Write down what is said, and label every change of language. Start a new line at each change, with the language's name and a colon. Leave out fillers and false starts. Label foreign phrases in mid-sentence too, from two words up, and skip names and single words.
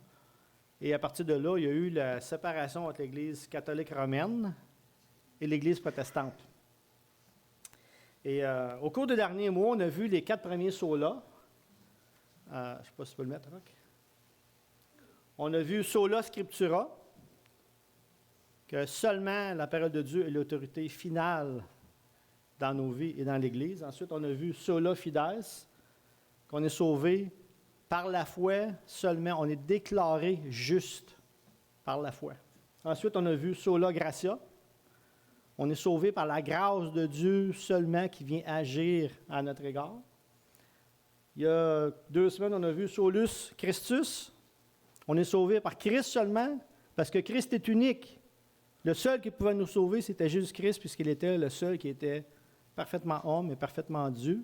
French: Et à partir de là, il y a eu la séparation entre l'Église catholique romaine et l'Église protestante. Et au cours des derniers mois, on a vu les 4 premiers solas. Je ne sais pas si tu peux le mettre, Rock. On a vu
Latin: sola scriptura,
French: que seulement la parole de Dieu est l'autorité finale dans nos vies et dans l'Église. Ensuite, on a vu
Latin: sola fides,
French: qu'on est sauvé par la foi seulement. On est déclaré juste par la foi. Ensuite, on a vu
Latin: sola gratia.
French: On est sauvé par la grâce de Dieu seulement qui vient agir à notre égard. Il y a 2 semaines, on a vu
Latin: solus Christus.
French: On est sauvé par Christ seulement parce que Christ est unique. Le seul qui pouvait nous sauver, c'était Jésus-Christ, puisqu'il était le seul qui était parfaitement homme et parfaitement Dieu.